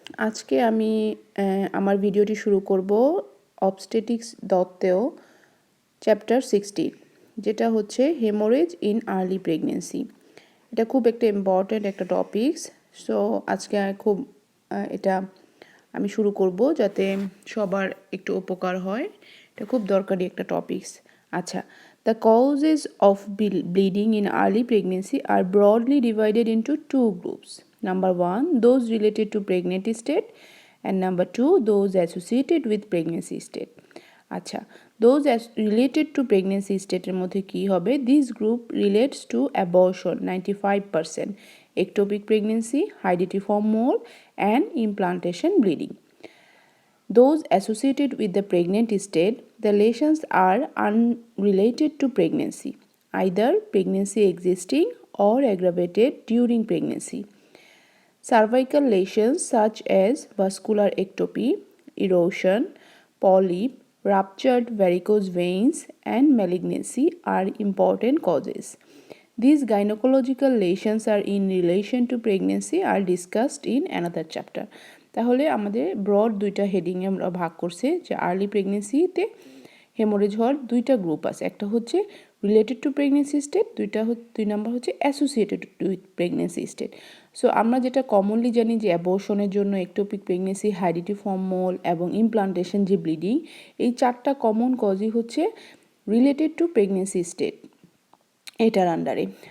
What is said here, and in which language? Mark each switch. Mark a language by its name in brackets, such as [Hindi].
[Bangla] আজকে আমি আমার ভিডিওটি শুরু করব অবস্টেটিক্স দত্তেও চ্যাপ্টার 16, যেটা হচ্ছে [English] Haemorrhage in early pregnancy. [Bangla] এটা খুব একটা ইম্পর্ট্যান্ট একটা টপিকস। সো আজকে খুব এটা আমি শুরু করব যাতে সবার একটু উপকার হয়। এটা খুব দরকারি একটা টপিকস। আচ্ছা, [English] the causes of bleeding in early pregnancy are broadly divided into two groups. Number 1, those related to pregnancy state, and number 2, those associated with pregnancy state. [Bangla] আচ্ছা, [English] those related to pregnancy state [Bangla] এর মধ্যে কি হবে? [English] This group relates to abortion 95%, ectopic pregnancy, hereditary mole, and implantation bleeding. Those associated with the pregnant state, the lesions are unrelated to pregnancy, either pregnancy existing or aggravated during pregnancy. Cervical lesions such as vascular ectopy, erosion, polyp, ruptured varicose veins, and malignancy are important causes. These gynecological lesions are in relation to pregnancy are discussed in another chapter. [Bangla] তাহলে আমাদের broad দুইটা হেডিংয়ে আমরা ভাগ করছে যে early প্রেগনেন্সিতে haemorrhage হওয়ার দুইটা group আছে। একটা হচ্ছে [English] related to pregnancy state, [Bangla] দুই নাম্বার হচ্ছে [English] Associated with pregnancy state. [Bangla] So আমরা যেটা কমনলি জানি যে অ্যাবর্শনের জন্য একটোপিক প্রেগনেন্সি, হাইডিটিফর্ম মোল এবং ইমপ্লান্টেশন যে ব্লিডিং, এই চারটা কমন কজই হচ্ছে [English] related to pregnancy state [Bangla] এটার আন্ডারে।